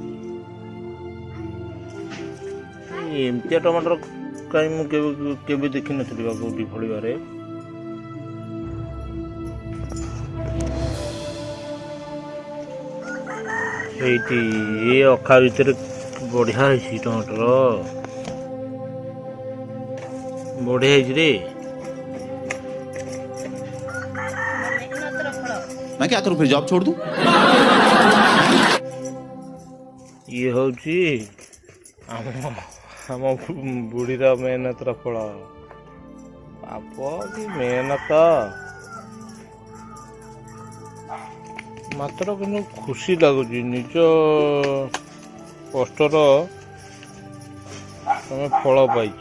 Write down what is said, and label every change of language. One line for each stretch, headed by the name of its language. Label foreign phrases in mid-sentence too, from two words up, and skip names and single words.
Odia: ଏମିତିଆ ଟମାଟର କାହିଁ ମୁଁ କେବେ ଦେଖିନଥିଲି ବା କେଉଁଠି ଫଳିବାରେ। এইটি ଏ ଅଖା ଭିତରେ ବଢ଼ିଆ ହେଇଛି ଟମାଟର, ବଢ଼ିଆ ହେଇଛି ରେ। ମେହନତର ଫଳ
Hindi: मैं क्या करूं फिर जॉब छोड़ दूं?
Odia: ଇଏ ହେଉଛି ଆମ ବୁଢ଼ୀର ମେହନତର ଫଳ। ବାପ କି ମେହନତ, ମାତ୍ର କିନ୍ତୁ ଖୁସି ଲାଗୁଛି ନିଜ କଷ୍ଟର ତମେ ଫଳ ପାଇଛ।